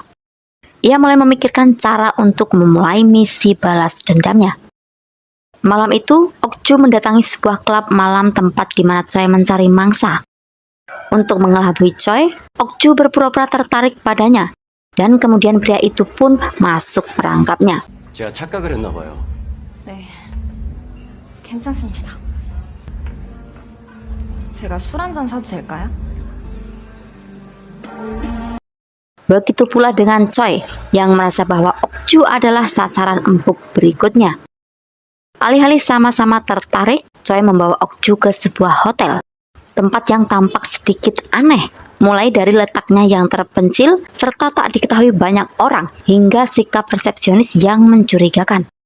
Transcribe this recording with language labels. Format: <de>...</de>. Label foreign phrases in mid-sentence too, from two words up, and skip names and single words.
<id>Ia mulai memikirkan cara untuk memulai misi balas dendamnya. Malam itu, Okju mendatangi sebuah klub malam tempat di mana Choi mencari mangsa. Untuk mengelabui Choi, Okju berpura-pura tertarik padanya, dan kemudian pria itu pun masuk perangkapnya.</id> <ko>제가 착각을 했나 봐요. 네, 괜찮습니다. 제가 술 한 잔 사도 될까요?</ko> <id>Begitu pula dengan Choi yang merasa bahwa Okju adalah sasaran empuk berikutnya. Alih-alih sama-sama tertarik, Choi membawa Okju ke sebuah hotel, tempat yang tampak sedikit aneh, mulai dari letaknya yang terpencil serta tak diketahui banyak orang hingga sikap resepsionis yang mencurigakan.</id>